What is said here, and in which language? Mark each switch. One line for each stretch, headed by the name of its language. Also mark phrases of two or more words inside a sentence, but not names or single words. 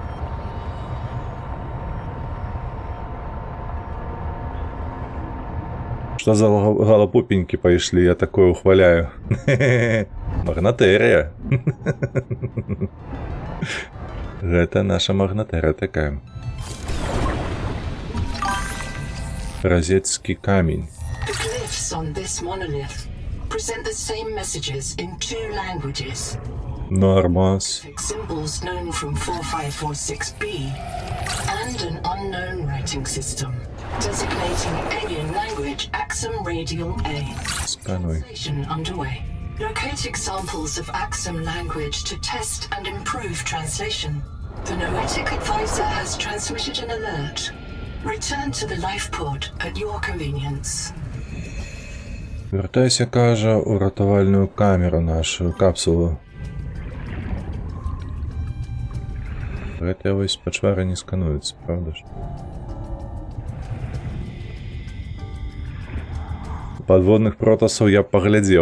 Belarusian: Што за галапупенькі пайшлі, я такое ухваляю. Магнатэрыя. Гэта наша магнатэрыя такая. Розетскі камень.
English: The glyphs on this monolith present the same messages in two languages.
Belarusian: Нормас.
English: Symbols known from 4546B and an unknown writing system designating alien language Axum Radial A.
Belarusian: Скануй.
English: Translation underway. Locate examples of Axum language to test and improve translation. The Noetic advisor has transmitted an alert. Return to the life pod at your convenience.
Belarusian: Вертайся, кажа, у ратавальную камеру нашу, капсулу. Гэтыя вось пачвары не скануюцца, правда ж? Падводных протасаў я б паглядзеў.